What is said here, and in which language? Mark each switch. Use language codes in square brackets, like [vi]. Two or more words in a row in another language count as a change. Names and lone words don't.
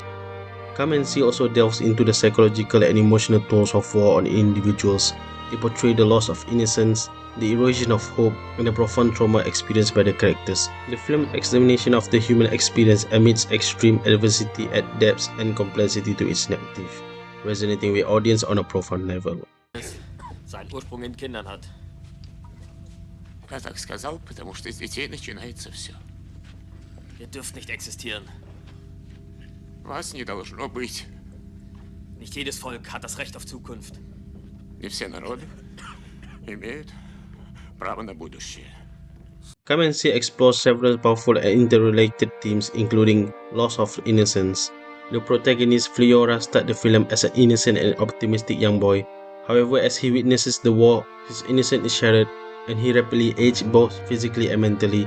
[en] Come and See also delves into the psychological and emotional tolls of war on individuals. They portray the loss of innocence, the erosion of hope, and the profound trauma experienced by the characters. The film's examination of the human experience amidst extreme adversity adds depth and complexity to its narrative, resonating with audience on a profound level. [de] Seinen Ursprung in Kindern hat. [ru] Я так сказал, потому что с детей начинается все. [de] Ihr dürft nicht existieren. [ru] Вас не должно быть. [de] Nicht jedes Volk hat das Recht auf Zukunft. [ru] Не все народы имеют право на будущее. [en] Come and See explores several powerful and interrelated themes, including loss of innocence. The protagonist Florya starts the film as an innocent and optimistic young boy. However, as he witnesses the war, his innocence is shattered, and he rapidly ages both physically and mentally.